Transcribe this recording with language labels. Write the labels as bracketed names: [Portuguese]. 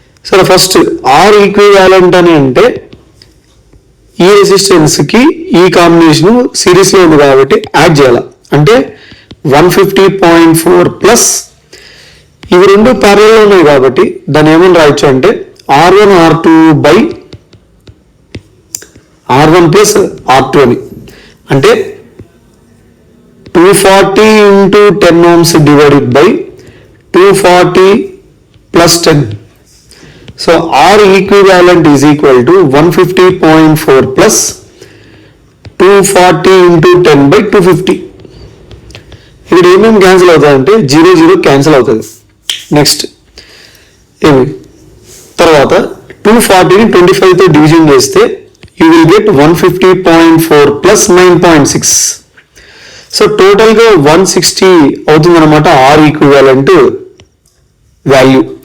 [Telugu] సరే, first R equivalent అని అంటే ఈ రెసిస్టెన్స్ కి ఈ కాంబినేషన్ సిరీస్ లో ఉంది కాబట్టి యాడ్ చేయాలి. అంటే 150.4 ప్లస్ ఇవి రెండు ప్యారలల్ లో ఉన్నాయి కాబట్టి దాన్ని ఏమని రాయొచ్చు అంటే R1 R2 by R1 plus R2 అని. అంటే [English] 240 into 10 ohms divided by 240 plus 10. So R equivalent is equal to 150.4 plus 240 into 10 by 250. [Telugu] ఇక్కడ ఏమేమి క్యాన్సిల్ అవుతుందంటే 0 0 క్యాన్సిల్ అవుతుంది. నెక్స్ట్ ఏమి తర్వాత 240ని 25తో డివిజన్ చేస్తే [English] you will get [Telugu] 150.4 plus 9.6. So టోటల్గా 160 అవుతుంది అనమాట ఆర్ ఈక్వివాలెంట్ వాల్యూ.